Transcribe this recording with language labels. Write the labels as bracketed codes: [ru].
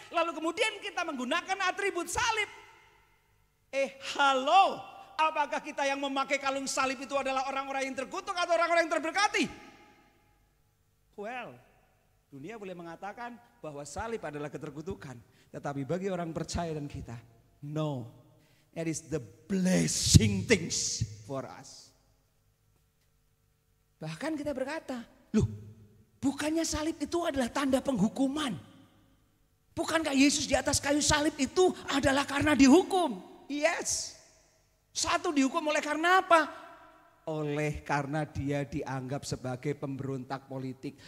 [id] Lalu kemudian kita menggunakan atribut salib. Halo, apakah kita yang memakai kalung salib itu adalah orang-orang yang terkutuk atau orang-orang yang terberkati? Well, dunia boleh mengatakan bahwa salib adalah keterkutukan. Tetapi bagi orang percaya dan kita, no. [en] It is the blessing things for us. [id] Bahkan kita berkata, loh, bukannya salib itu adalah tanda penghukuman. Bukankah Yesus di atas kayu salib itu adalah karena dihukum? Yes. Satu, dihukum oleh karena apa? Oleh karena dia dianggap sebagai pemberontak politik.